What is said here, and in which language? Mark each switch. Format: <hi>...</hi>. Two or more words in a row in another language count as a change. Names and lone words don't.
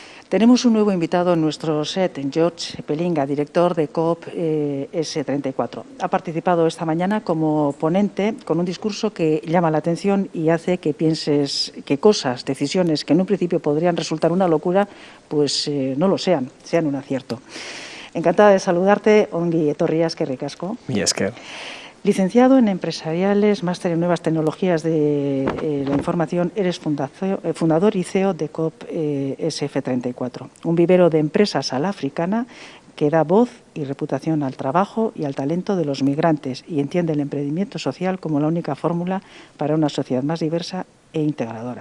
<es>Tenemos un nuevo invitado en nuestro set, George Pelinga, director de COP S34. Ha participado esta mañana como ponente con un discurso que llama la atención y hace que pienses que cosas, decisiones que en un principio podrían resultar una locura, pues no lo sean un acierto. Encantada de saludarte,</es> <eu>Ongi etorri eskerrik asko. Mila esker.</eu> <es>Licenciado en Empresariales, máster en Nuevas Tecnologías de la Información, eres fundador y CEO de COP SF34, un vivero de empresas a la africana que da voz y reputación al trabajo y al talento de los migrantes y entiende el emprendimiento social como la única fórmula para una sociedad más diversa e integradora.</es>